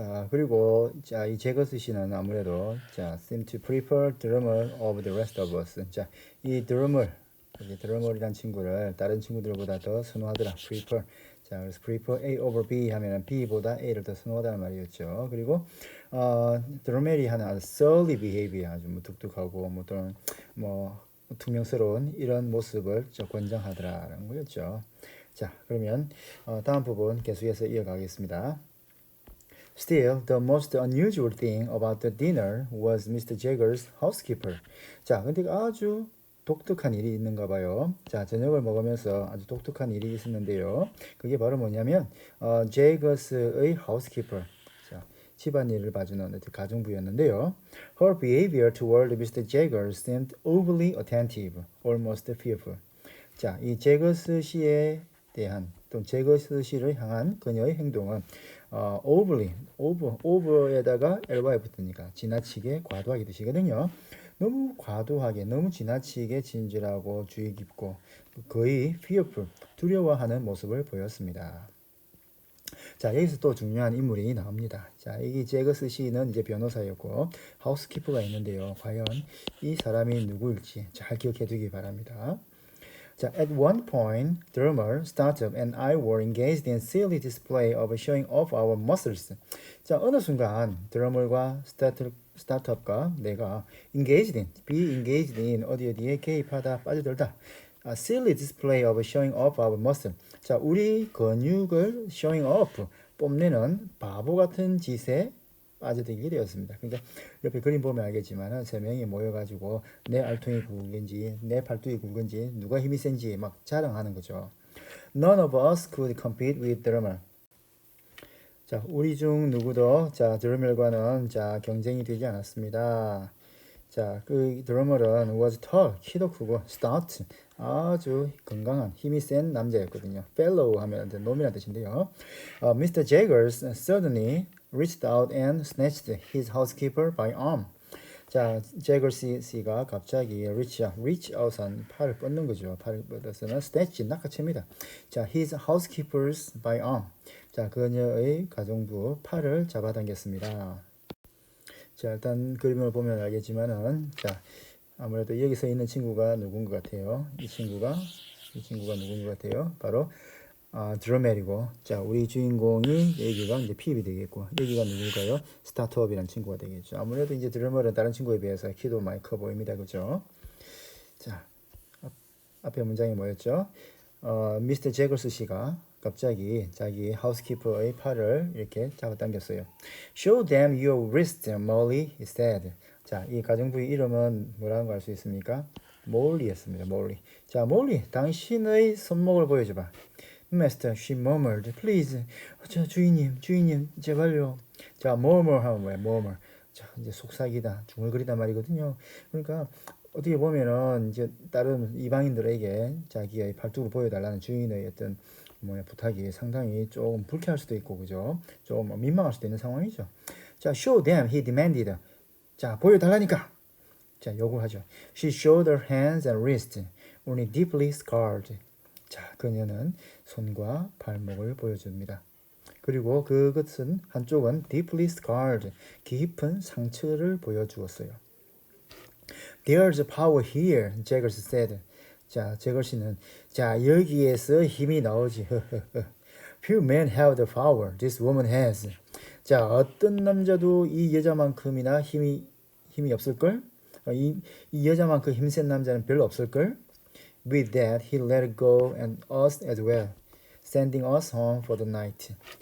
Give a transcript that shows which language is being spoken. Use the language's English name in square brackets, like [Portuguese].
[Korean] 그리고 이 제거스 씨는 아무래도 [English] seem to prefer drummer over the rest of us. [Korean] 이 드러머이란 친구를 다른 친구들보다 더 선호하더라. [English] prefer. [Korean] 그래서 prefer A over B 하면은 B보다 A를 더 선호하다는 말이었죠. 그리고 드러멜이 하는 아주 [English] surly behavior, [Korean] 아주 뚝뚝하고 또는 퉁명스러운 이런 모습을 권장하더라라는 거였죠. 그러면 다음 부분 계속해서 이어가겠습니다. [English] Still, the most unusual thing about the dinner was Mr. Jagger's housekeeper. [Korean] 근데 아주 독특한 일이 있는가 봐요. 저녁을 먹으면서 아주 독특한 일이 있었는데요. 그게 바로 뭐냐면 제거스의 housekeeper, 집안일을 봐주는 가정부였는데요. [English] Her behavior toward Mr. Jagger seemed overly attentive, almost fearful. [Korean] 이 제거스 씨에 대한 또는 제거스 씨를 향한 그녀의 행동은 over에다가 ly 붙으니까 지나치게 과도하게 뜻이거든요. 너무 과도하게, 너무 지나치게 진실하고 주의 깊고 거의 fearful, 두려워하는 모습을 보였습니다. 여기서 또 중요한 인물이 나옵니다. 이 제거스 씨는 이제 변호사였고 하우스키퍼가 있는데요. 과연 이 사람이 누구일지 잘 기억해 두기 바랍니다. [English] At one point, drummer, startup, and I were engaged in silly display of showing off our muscles. [Korean] 어느 순간 드러머과 스타트업과 내가 [English] be engaged in [Korean] 어디에 개입하다, 빠져들다. [English] silly display of showing off our muscle. [Korean] 우리 근육을 showing off, 뽐내는 바보 같은 짓에 빠져들게 되었습니다. 그러니까 옆에 그림 보면 알겠지만 세 명이 모여가지고 내 알통이 굵은지 내 팔뚝이 굵은지 누가 힘이 센지 막 자랑하는 거죠. [English] None of us could compete with drummer. [Korean] 우리 중 누구도 드러멜과는 경쟁이 되지 않았습니다. 그 드러머는 [English] was tall, [Korean] 키도 크고 [English] stout, [Korean] 아주 건강한 힘이 센 남자였거든요. fellow 하면 놈이라는 뜻인데요. [English] Mr. Jaggers suddenly reached out and snatched his housekeeper by arm. [Korean] 제거스 씨가 갑자기 reach out한 팔을 뻗는 거죠. 팔을 뻗어서는 snatch, 낚아챕니다. his housekeeper's by arm. 그녀의 가정부 팔을 잡아당겼습니다. 일단 그림을 보면 알겠지만은 아무래도 여기서 있는 친구가 누군 것 같아요. 이 친구가 누군 것 같아요. 바로 드러멜이고, 우리 주인공이 여기가 이제 핍이 되겠고, 여기가 누굴까요? 스타트업이라는 친구가 되겠죠. 아무래도 이제 드러멜은 다른 친구에 비해서 키도 많이 커 보입니다, 그죠? 앞에 문장이 뭐였죠? 미스터 제거스 씨가 갑자기 자기 하우스키퍼의 팔을 이렇게 잡아당겼어요. [English] Show them your wrist, Molly, he said. [Korean] 이 가정부의 이름은 뭐라는 거 알 수 있습니까? 몰리였습니다. 몰리. 몰리, 당신의 손목을 보여줘봐. [English] Master, she murmured, please. [Korean] 주인님, 제발요. murmur 하면 뭐야? murmur. 이제 속삭이다, 중얼거리다 말이거든요. 그러니까 어떻게 보면은 이제 다른 이방인들에게 자기의 팔뚝을 보여달라는 주인의 어떤 부탁이 상당히 조금 불쾌할 수도 있고 그죠? 좀 민망할 수도 있는 상황이죠. 자, [English] show them, he demanded. [Korean] 자, 보여달라니까. 자, 요구하죠. [English] She showed her hands and wrists, only deeply scarred. [Korean] 자, 그녀는 손과 발목을 보여줍니다. 그리고 그것은 한쪽은 deeply scarred, 깊은 상처를 보여주었어요. [English] There's power here, 제거스 said. [Korean] 자, 제거씨는 자, 여기에서 힘이 나오지. [English] Few men have the power this woman has. [Korean] 자, 어떤 남자도 이 여자만큼이나 힘이 없을걸? 이 여자만큼 힘센 남자는 별로 없을걸? [English] With that, he let it go and us as well, sending us home for the night.